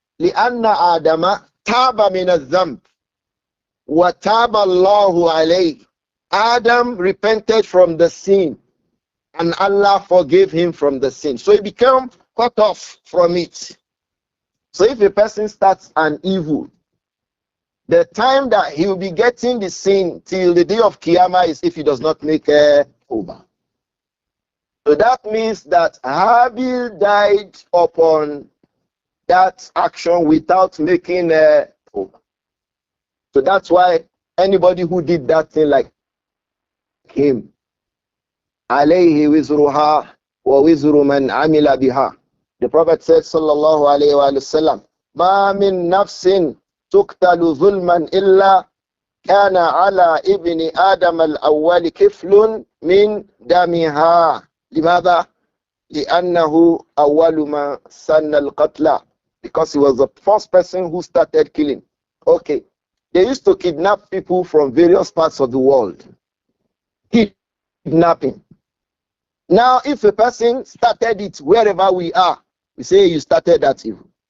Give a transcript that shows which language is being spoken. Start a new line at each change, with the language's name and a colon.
Arabic: لأن آدم تاب من الذنب وتاب الله عليه.
English: Adam repented from the sin and Allah forgave him from the sin. So he became cut off from it. So if a person starts an evil, the time that he will be getting the sin till the day of Qiyamah is if he does not make a tawbah. So that means that Habil died upon that action without making a tawbah. So that's why anybody who did that thing like him,
Arabic: alayhi wizruha wa wizru man amila biha.
English: The Prophet said,
Arabic: sallallahu alayhi wa sallam, ma min nafsin تقتل ظلما إلا كان على ابن آدم الأول كفل من دمها. لماذا؟ لأنه أول ما سن القتل.
English: Because he was the first person who started killing. Okay, they used to kidnap people from various parts of the world. Kidnapping. Now, if a person started it wherever we are, we say you started that evil.